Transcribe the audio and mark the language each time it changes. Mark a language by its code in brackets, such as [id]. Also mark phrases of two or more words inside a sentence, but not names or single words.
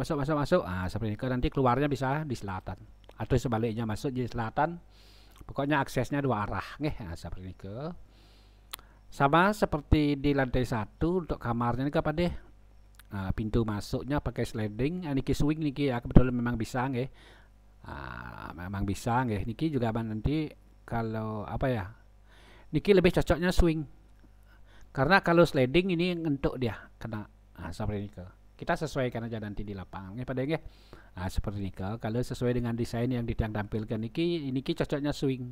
[id] Seperti ini. Nanti keluarnya bisa di selatan atau sebaliknya, masuk di selatan. Pokoknya aksesnya 2 arah seperti ini. Sama seperti di lantai 1 untuk kamarnya ini pada pintu masuknya pakai sliding. Niki swing niki ya, kebetulan memang bisa nggih. Memang bisa nggih. Niki juga nanti kalau apa ya, niki lebih cocoknya swing. Karena kalau sliding ini ngentuk dia kena. Seperti ini. Kita sesuaikan aja nanti di lapangan pada nggih. Seperti ini. Kalau sesuai dengan desain yang Titiang tampilkan niki cocoknya swing.